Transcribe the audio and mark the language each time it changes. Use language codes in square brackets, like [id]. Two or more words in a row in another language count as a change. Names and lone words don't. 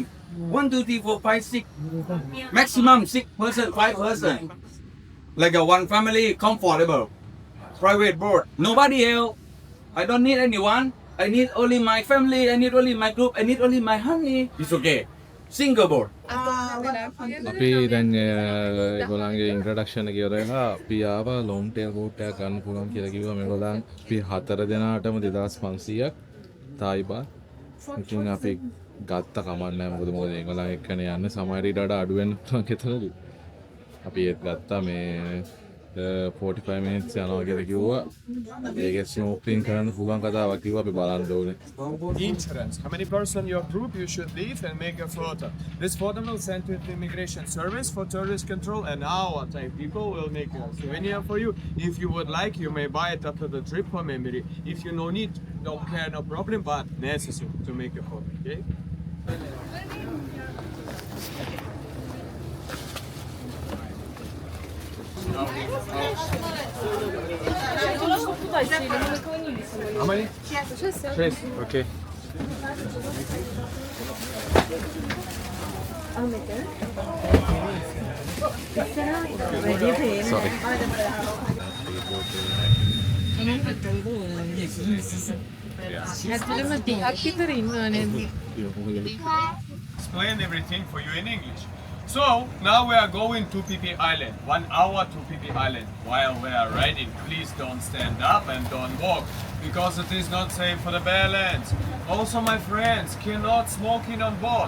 [en] 1, 2, 3, 4, 5, 6. Maximum 6 person, 5 person. Like a one family, comfortable. Private boat. Nobody else. I don't need anyone. I need only my family. I need only my group. I need only my honey. It's okay. Single boat. [si] අපි දැන් ඒගොල්ලන්ගේ ඉන්ට්‍රොඩක්ෂන් එක ඉවරලා අපි ආවා [en] long tail boat [si] එකක් ගන්න පුළුවන් කියලා කිව්වා මේගොල්ලන් අපි 4 දෙනාටම 2500ක් තායි බාත්. ඉතින් අපි ගත්ත කමක් නැහැ මොකද ඒගොල්ලන් එක්කනේ යන්නේ සමහර ඊට වඩා අඩු වෙන්න පුළුවන් කෙතනදී. අපි ඒත් ගත්තා මේ 45 minutes යනවා කියලා කිව්වා. ඒකේ ස්නෝක්ලින් කරන්න පුළුවන් කතාවක් කිව්වා අපි බලන්න ඕනේ. [en] Insurance. How many person your group you should leave and make a photo. This photo will send to the immigration service for tourist control, and our Thai people will make a souvenir for you. If you would like, you may buy it after the trip for memory. If you no need, don't care, no problem, but necessary to make a photo. Okay. How many? 6. Okay. Sorry. [si] ඇතුළෙම 30ක් විතර ඉන්නවා නේද? [en] Explain everything for you in English. So now we are going to Phi Phi Island. 1 hour to Phi Phi Island. While we are riding, please don't stand up and don't walk because it is not safe for the balance. Also, my friends, cannot smoking on board.